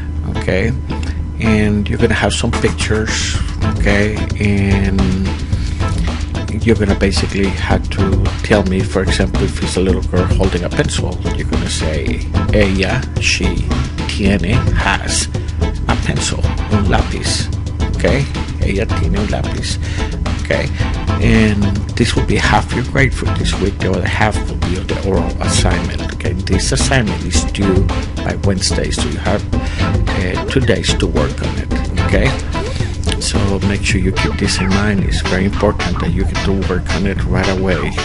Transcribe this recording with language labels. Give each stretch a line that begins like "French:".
English: Okay, and you're gonna have some pictures. Okay, and you're gonna basically have to tell me, for example, if it's a little girl holding a pencil, you're gonna say, ella, she, tiene, has a pencil, un lápiz.
Spanish: Okay, ella tiene un lápiz.
English: Okay, and this will be half your grade for this week. The other half will be the oral assignment. Okay, this assignment is due by Wednesday, so you have 2 days to work on it. Okay, so make sure you keep this in mind. It's very important that you get to work on it right away.